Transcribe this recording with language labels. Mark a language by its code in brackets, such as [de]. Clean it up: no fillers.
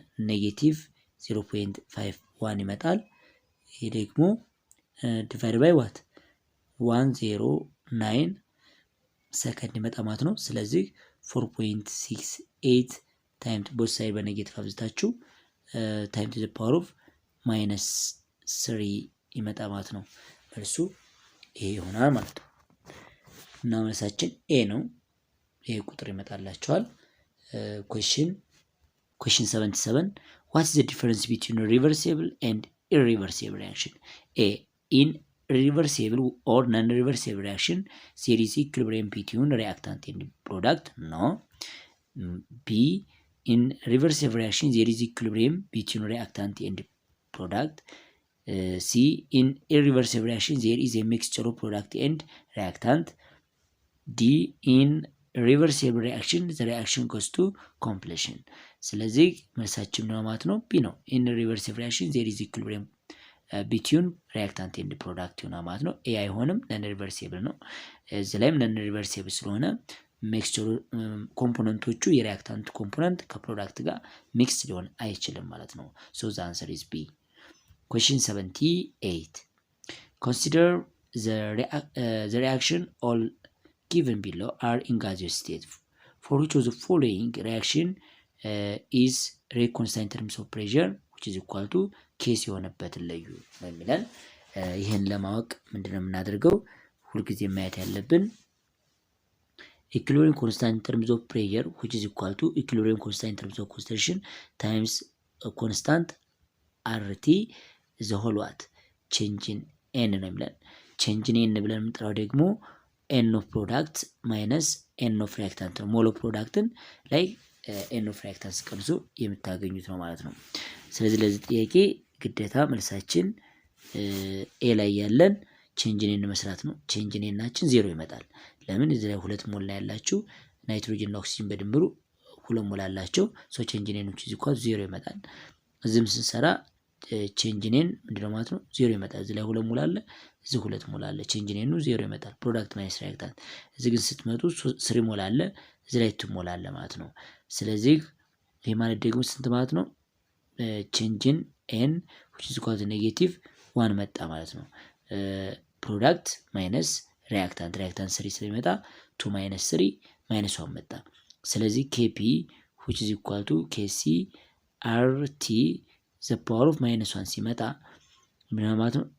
[am] ኔጌቲቭ 0.51 ይመጣል። ይሄ ደግሞ divided by what 109 ሰከንድ ይመጣ ማለት ነው። ስለዚህ 4.68 ታይም ቦት ሳይድ በኔጌቲቭ አብዝታችሁ ታይም ቱ ዘ ፓወር ኦፍ ማይነስ 3 ይመጣ ማለት ነው። መልሱ ኤ ይሆናል ማለት ነው። እና መልሳችን ኤ ነው። ይሄ ቁጥር ይመጣላችኋል። [en] question 77 what is the difference between reversible and irreversible reaction? A in reversible or non-reversible reaction there is equilibrium between reactant and product. No. B in reversible reaction there is equilibrium between reactant and product. C, in irreversible reaction there is a mixture of product and reactant. D, in reversible reaction the reaction goes to completion. [am] ስለዚህ መልሳችን ነው ማለት ነው ቢ ነው። [en] in reversible reaction there is equilibrium between reactant and product [am] ይሆናል ማለት ነው። ኤ አይሆንም ነን ሪቨርሲብል ነው። እዚህ ላይም ነን ሪቨርሲብል ስለሆነ ሚክስቸሩ ኮምፖነንቶቹ የሪአክታንት ኮምፖነንት ከፕሮዳክት ጋር ሚክስ ሊሆን አይችልም ማለት ነው። [en] so the answer is B. question 78 consider the reaction all given below are in gaseous state. For which of the following reaction is rate constant in terms of pressure which is equal to [am] ኬስ የሆነበትን ለዩ የሚለን ይሄን ለማወቅ ምንድነው የምናደርገው? ሁልጊዜ ማየት ያለብን [en] equilibrium constant in terms of pressure which is equal to equilibrium constant in terms of concentration times constant RT the whole what change in n [am] ነው የሚለን። [en] change in n [am] ብለን የምንጠራው ደግሞ [en] n of product minus n of reactant [am] ነው። ሞል ኦፍ ፕሮዳክትን ላይ n of reactant ቀንሶ የምታገኙት ነው ማለት ነው። ስለዚህ ለዚህ ጥያቄ ግዴታ መልሳችን ኤ ላይ ያለን ቼንጅ ኔን መስራት ነው። ቼንጅ ኔናችን 0 ይመጣል። ለምን እዚህ ላይ ሁለት ሞል ላይ ያላችሁ ናይትሮጅን እና ኦክሲጅን በድምሩ ሁለት ሞል አላቸው። ሶ ቼንጅ ኔኖች እዚህ ኳስ 0 ይመጣል። እዚህም ስንሰራ ቼንጅ ኔን ምንድነው ማለት ነው 0 ይመጣል። እዚህ ላይ ሁለት ሞል አለ፣ እዚህ ሁለት ሞል አለ። ቼንጅ ኔኑ 0 ይመጣል። ፕሮዳክት ማይነስ ሪአክታንት። እዚህ ግን ስትመጡ 3 ሞል አለ፣ እዚህ ላይ 2 ሞል አለ ማለት ነው። ስለዚህ ይሄ ማለት ደግሞ ስንት ማለት ነው? [en] change in n which is equal to negative 1 [am] መጣ ማለት ነው። ፕሮዳክት ማይነስ ሪአክታንት 3 ስለሚመጣ 2 minus 3 minus 1 መጣ። [en] ስለዚህ kp which is equal to kc rt the power of minus 1 [am] ሲመጣ ምን ማለት ነው?